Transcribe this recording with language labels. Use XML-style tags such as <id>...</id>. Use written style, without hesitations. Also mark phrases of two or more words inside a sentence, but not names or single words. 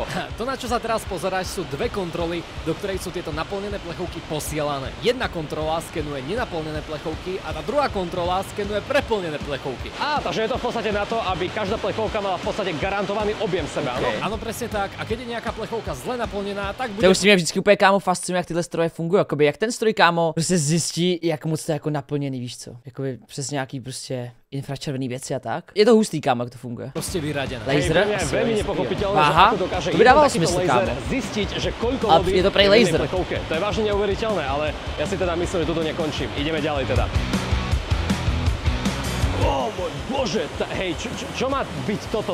<sk>To, na čo sa teraz pozeráš, sú dve kontroly, do ktorej sú tieto naplnené plechovky posielané. Jedna kontrola skenuje nenaplnené plechovky a tá druhá kontrola skenuje preplnené plechovky. Takže je to v podstate na to, aby každá plechovka mala v podstate garantovaný objem seba, áno? Áno, presne tak. A keď je nejaká plechovka zle naplnená, tak bude...</sk> <cs>To už si mě vždycky úplně kámo fascinuje, jak tyhle stroje fungují, jakoby jak ten stroj kámo prostě zjistí, jak moc to je jako naplněný, víš co? Jakoby přes nějaký prostě infračervený věci a tak. Je to hustý kámo, jak to funguje.</cs> <sk>Proste vyradené. Laser? Hej, je veľmi nepochopiteľné, že</sk> <cs>Aha,</cs> <sk>ako dokáže</sk> <cs>to by dávalo</cs> <sk>takýto</sk> <cs>smysl,</cs> <sk>laser</sk> <cs>kámo.</cs> <sk>zistiť, že koľko</sk> <cs>A</cs> <sk>vody</sk> <cs>je to prej</cs> <sk>v jednej</sk> <cs>laser.</cs> <sk>plechovke. To je vážne neuveriteľné, ale ja si teda myslím, že toto nekončím. Ideme ďalej teda. O môj bože, hej, čo má byť toto?</sk>